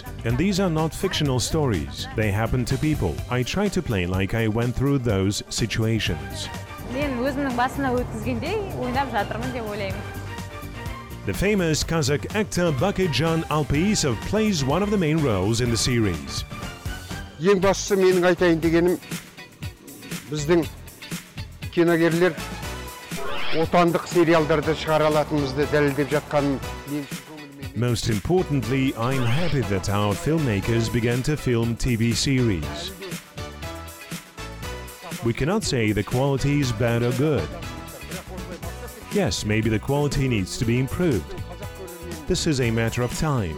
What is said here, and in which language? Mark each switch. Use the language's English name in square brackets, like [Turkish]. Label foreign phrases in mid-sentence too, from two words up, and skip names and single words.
[English] And these are not fictional stories. They happen to people. I try to play like I went through those situations. The famous Kazakh actor Bakirjan Alpiyisov plays one of the main roles in the series. [Kazakh] Ең бастысы менің айтайын дегенім, біздің киногерлер отандық сериалдарды шығара алатынымызды дәлелдеп жатқанын. [English] Most importantly, I'm happy that our filmmakers began to film TV series. We cannot say the quality is bad or good. Yes, maybe the quality needs to be improved. This is a matter of time.